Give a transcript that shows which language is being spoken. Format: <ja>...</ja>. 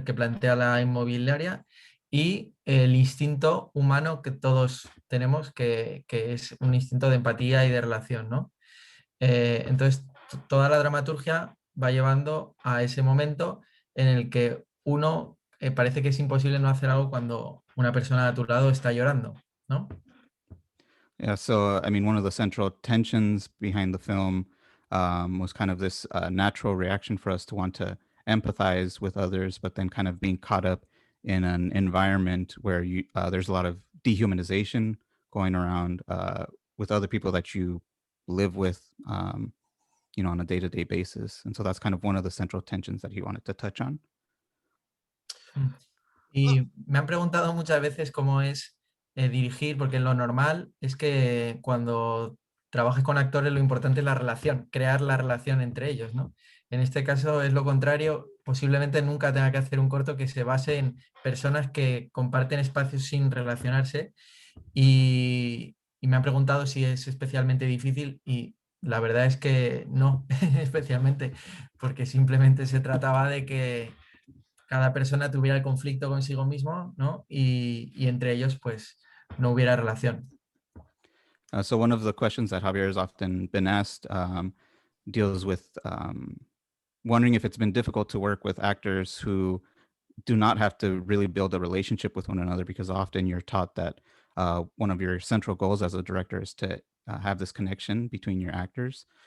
<es>Que plantea la inmobiliaria, y el instinto humano que todos tenemos, que es un instinto de empatía y de relación, ¿no? Entonces, toda la dramaturgia va llevando a ese momento en el que uno parece que es imposible no hacer algo cuando una persona a tu lado está llorando, ¿no?</es> <en>Yeah, so I mean, one of the central tensions behind the film was kind of this natural reaction for us to want to empathize with others, but then kind of being caught up in an environment where there's a lot of dehumanization going around with other people that you live with, on a day-to-day basis. And so that's kind of one of the central tensions that he wanted to touch on.</en> <es>Y me han preguntado muchas veces cómo es dirigir, porque lo normal es que cuando trabajes con actores lo importante es la relación, crear la relación entre ellos, ¿no? En este caso es lo contrario, posiblemente nunca tenga que hacer un corto que se base en personas que comparten espacios sin relacionarse y me han preguntado si es especialmente difícil y la verdad es que no, especialmente, porque simplemente se trataba de que cada persona tuviera el conflicto consigo mismo, ¿no? Y entre ellos, pues, no hubiera relación.</es> <en>So one of the questions that Javier has often been asked deals with wondering if it's been difficult to work with actors who do not have to really build a relationship with one another, because often you're taught that one of your central goals as a director is to have this connection between your actors.</en>